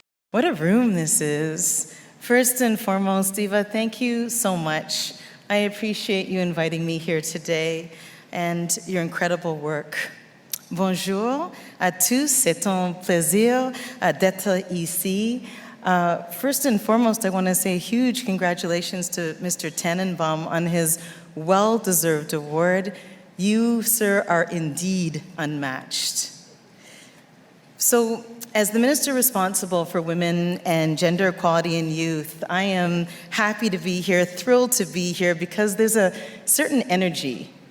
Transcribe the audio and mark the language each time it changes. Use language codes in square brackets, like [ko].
[en] What a room this is. First and foremost, Diva, thank you so much. I appreciate you inviting me here today and your incredible work. [fr] Bonjour à tous, c'est un plaisir d'être ici. [en] First and foremost, I want to say huge congratulations to Mr. Tanenbaum on his well-deserved award. You, sir, are indeed unmatched. So, as the minister responsible for women and gender equality in youth, I am happy to be here, thrilled to be here, because there's a certain energy.